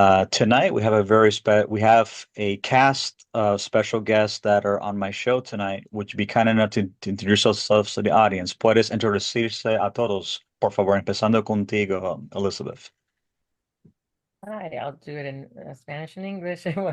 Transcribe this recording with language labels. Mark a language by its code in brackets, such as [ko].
[en] Tonight we have we have a cast of special guests that are on my show tonight. Would you be kind enough to introduce yourselves to the audience? [es] Puedes introducirse a todos, por favor, empezando contigo, Elizabeth. [en] Hi, I'll do it in Spanish and English.